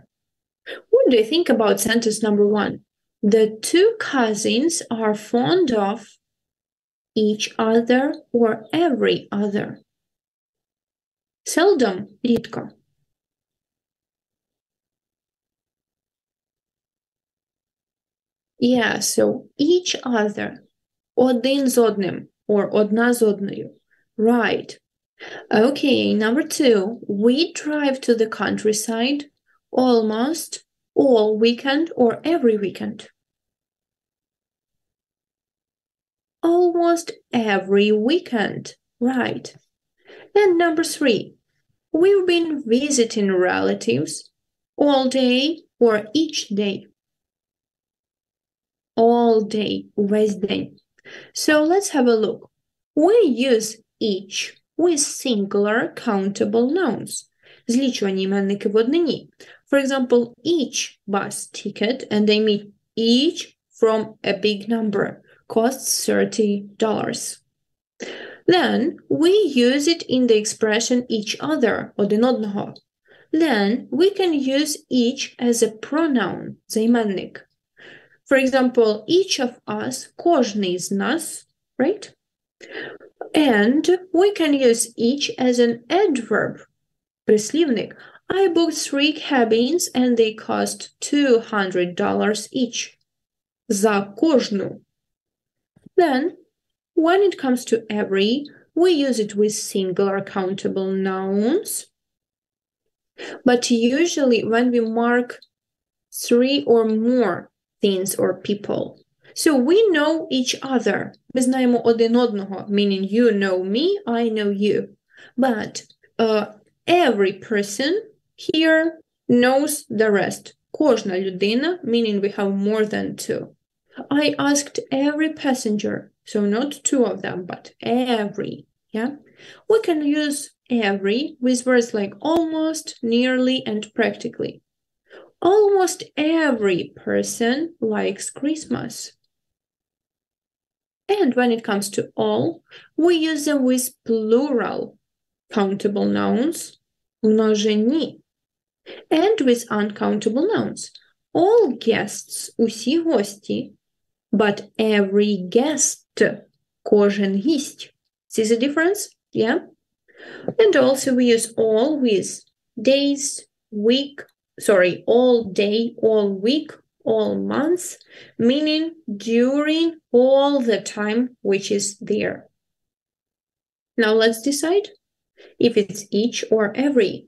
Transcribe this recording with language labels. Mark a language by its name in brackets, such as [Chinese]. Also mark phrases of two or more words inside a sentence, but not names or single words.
[English] What do you think about sentence number 1? The 2 cousins are fond of each other or every other. Seldom, рідко. Yeah, so each other. [Ukrainian] Один з одним or одна з одною. [English] Right. Okay, number 2. We drive to the countryside almost all weekend or every weekend. Almost every weekend. Right. And number 3. We've been visiting relatives all day or each day. All day, [Ukrainian] весь день. [English] So let's have a look. We use each with singular countable nouns. [Ukrainian] Злічувані іменники в однині. [English] For example, each bus ticket, and they mean each from a big number, costs $30. Then we use it in the expression each other, [Ukrainian] один одного. [English] Then we can use each as a pronoun, займенник. For example, each of us, [Ukrainian] кожний з нас, [English] right? And we can use each as an adverb, прислівник. I booked 3 cabins and they cost $200 each. [Ukrainian] За кожну. [English] Then, when it comes to every, we use it with singular countable nouns. But usually when we mark 3 or more things or people. So we know each other. [Ukrainian] Ми знаємо один одного, [English] meaning you know me, I know you. But every person here knows the rest. [Ukrainian] Кожна людина, [English] meaning we have more than 2. I asked every passenger, so not 2 of them, but every, yeah? We can use every with words like almost, nearly, and practically. Almost every person likes Christmas. And when it comes to all, we use them with plural countable nouns, множині, and with uncountable nouns. All guests, [Ukrainian] усі гості, [English] but every guest, [Ukrainian] кожен гість. [English] See the difference? Yeah? And also we use all with days, all day, all week, all months, meaning during all the time which is there. Now let's decide if it's each or every.